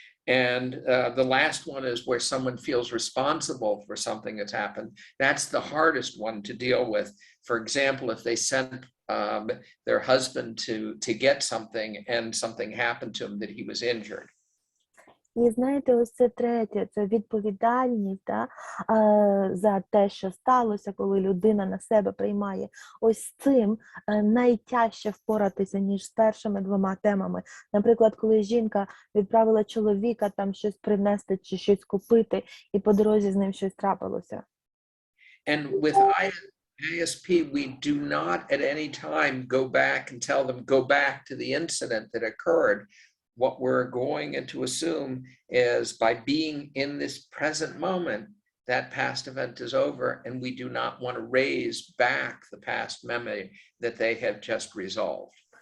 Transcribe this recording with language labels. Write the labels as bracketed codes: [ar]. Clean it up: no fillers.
[en] And the last one is where someone feels responsible for something that's happened. That's the hardest one to deal with. For example, if they sent their husband to get something and something happened to him that he was injured. [uk] І знаєте, ось це третє, це відповідальність, да, за те, що сталося, коли людина на себе приймає. Ось з цим найтяжче впоратися, ніж з першими двома темами. Наприклад, коли жінка відправила чоловіка там щось принести чи щось купити, і по дорозі з ним щось трапилося. [en] And with ISP, we do not at any time go back and tell them, go back to the incident that occurred. What we're going to assume is by being in this present moment, that past event is over, and we do not want to raise back the past memory that they have just resolved.